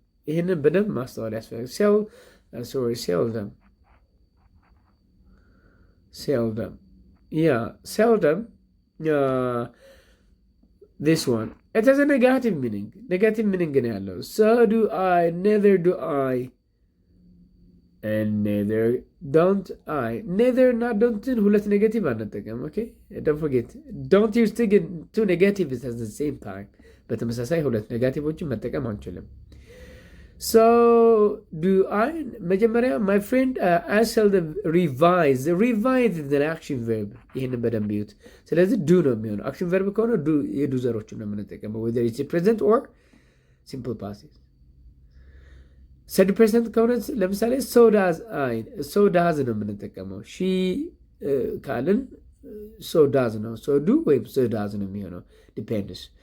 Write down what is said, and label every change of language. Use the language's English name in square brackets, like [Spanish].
[Amharic] ይህንን በደንብ ማስተዋል ያስፈልጋል። seldom. [English] Yeah, seldom. This one. It has a negative meaning. Negative meaning [Amharic] ነው ያለው. [English] so do I, neither do I. and neither don't I. neither እና don't [Amharic] ሁለት ኔጌቲቭ አንጠቀም። [English] ኦኬ don't forget, don't use two negatives at the same time. [Amharic] በተመሳሳይ ሁለት ኔጋቲቮችን መጠቀም አንችልም። so do I መጀመሪያ [English] my friend I seldom revise is an action verb. [Amharic] ይህንን በደንብ ይዩት። ስለዚህ do ነው የሚሆነው። action verb ከሆነ do የዱ ዘሮችን ነው የምንጠቀመው [English] whether it's present or simple passive። [Amharic] 30% ከሆነ ለምሳሌ so does ነው የምንጠቀመው። she ካልን so does ነው። so do ወይም so does ነው የሚሆነው depends.